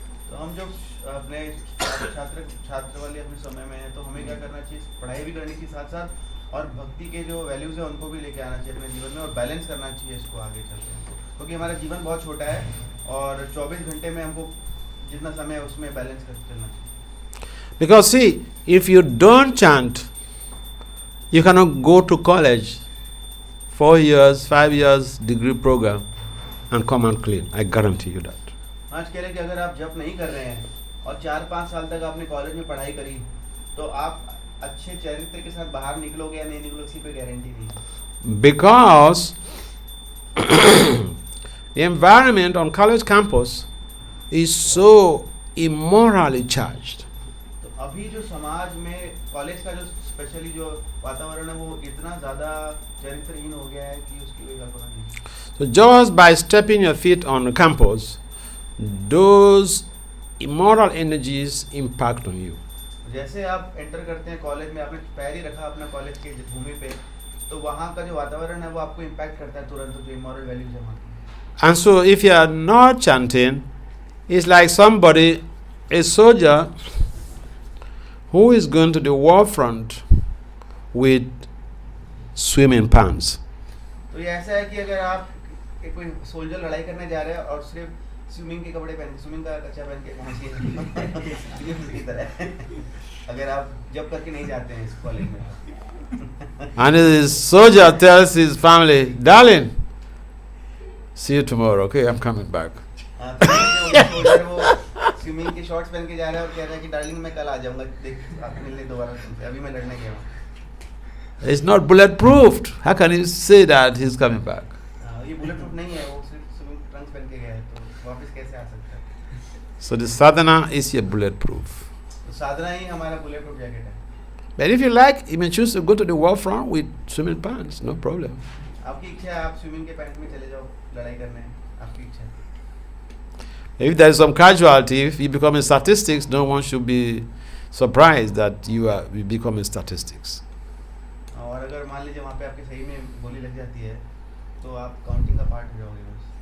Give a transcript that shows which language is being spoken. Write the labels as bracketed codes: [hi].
[hi] तो हम जब अपने छात्र वाले अपने समय में हैं तो हमें क्या करना चाहिए, पढ़ाई भी करनी चाहिए साथ साथ और भक्ति के जो वैल्यूज है उनको भी लेके आना चाहिए अपने जीवन में और बैलेंस करना चाहिए इसको आगे चलते हैं, क्योंकि हमारा जीवन बहुत छोटा है और 24 घंटे में हमको जितना समय है उसमें बैलेंस करके चलना चाहिए. [en] Because see, if you don't chant, you cannot go to college 4 years, 5 years degree program and come and clean. I guarantee you that. [hi] आज कह रहे हैं कि अगर आप जप नहीं कर रहे हैं और 4-5 साल तक आपने कॉलेज में पढ़ाई करी तो आप अच्छे चरित्र के साथ बाहर निकलोगे या नहीं निकलोगे, इसी पे गारंटी नहीं है. [en] Because the environment on college campus is so immorally charged. [hi] तो अभी जो समाज में कॉलेज का जो स्पेशली जो वातावरण है वो इतना ज़्यादा चरित्रहीन हो गया है कि उसकी कोई कल्पना नहीं. [en] So just by stepping your feet on the campus, those immoral energies impact on you. [hi] जैसे आप एंटर करते हैं कॉलेज में, आपने पैर ही रखा अपना कॉलेज के भूमि पे, तो वहाँ का जो वातावरण है वो आपको इम्पैक्ट करता है तुरंत, जो इमोरल वैल्यूज है वहाँ की. [en] And so if you are not chanting, it's like somebody, a soldier who is going to the war front with swimming pants. [hi] तो ये ऐसा है कि अगर आप कोई सोल्जर लड़ाई करने जा रहे हैं और सिर्फ स्विमिंग के कपड़े पहन, स्विमिंग का कच्चा पहन के पहुंचिए इसी तरह अगर आप जब करके नहीं जाते हैं इस कॉलेज में. [en] And the soldier tells his family, darling, see you tomorrow, okay, I'm coming back. [hi] Soldier वो स्विमिंग के शॉर्ट्स पहन के जा रहा है और कह रहा है कि डार्लिंग मैं कल आ जाऊंगा, देख आप मिलने दोबारा तुमसे, अभी मैं लड़ने गया हूँ. [en] It's not bulletproof. How can you say that he's coming back? [hi] ये बुलेट प्रूफ नहीं है, वो सिर्फ स्विमिंग ट्रंक्स पहन के गया है, तो वापस कैसे आ सकता है. [en] So the sadhana is your bulletproof. [hi] तो साधना ही हमारा बुलेट प्रूफ जैकेट है. [en] But if you like, you may choose to go to the war front with swimming pants, no problem. [hi] आपकी इच्छा है, आप स्विमिंग के पैंट में चले जाओ लड़ाई करने, आपकी इच्छा है. [en] If there is some casualty, if you become in statistics, no one should be surprised that you become in statistics. [hi] और अगर मान लीजिए वहाँ पे आपके सही में गोली लग जाती है तो आप काउंटिंग का पार्ट हो जाओगे बस.